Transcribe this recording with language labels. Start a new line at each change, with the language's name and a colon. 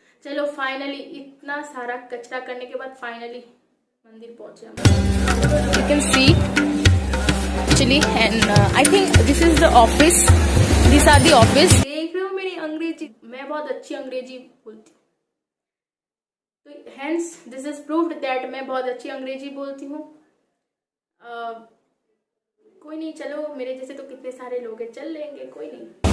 Hindi: चलो फाइनली, इतना सारा कचरा करने के बाद फाइनली मंदिर पहुंचे हम।
English: You can see actually, and I think this is the office. These are the office.
Hindi: देख रहे हो मेरी अंग्रेजी, मैं बहुत अच्छी अंग्रेजी बोलती हूँ, तो
English: hence this is proved that
Hindi: मैं बहुत अच्छी अंग्रेजी बोलती हूँ। कोई नहीं, चलो मेरे जैसे तो कितने सारे लोग हैं, चल लेंगे, कोई नहीं।